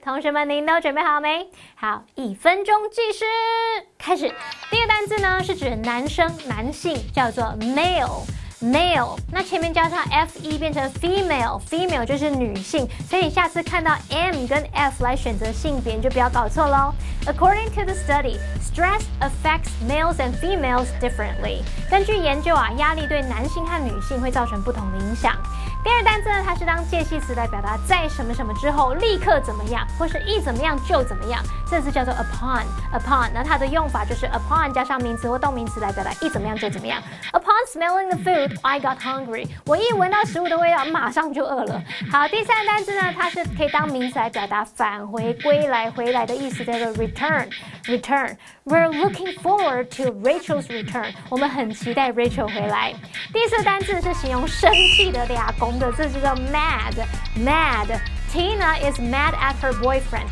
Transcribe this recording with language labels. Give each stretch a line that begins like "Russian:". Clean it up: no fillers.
Chinese: 同学们，您都准备好没？好，1分钟计时开始。第一个单字呢是指男生、男性，叫做 male。那前面加上 fe 变成 female 就是女性，所以你下次看到 m 跟 f 来选择性别，你就不要搞错喽。
English: According to the study, stress affects males and females differently.
Chinese: 根据研究啊，压力对男性和女性会造成不同的影响。第二单词呢，它是当介系词来表达在什么什么之后立刻怎么样，或是一怎么样就怎么样，这个字叫做 upon。那它的用法就是 upon 加上名词或动名词来表达一怎么样就怎么样。
English: Upon smelling the food, I got hungry.
Chinese: 我一闻到食物的味道，马上就饿了。好，第三个单词呢，它是可以当名词来表达返回、归来、回来的意思，叫做 return。
English: We're looking forward to Rachel's return.
Chinese: 我们很期待 Rachel 回来。第四个单字是形容生气的俩公的，这就叫 mad。
English: Tina is mad at her boyfriend.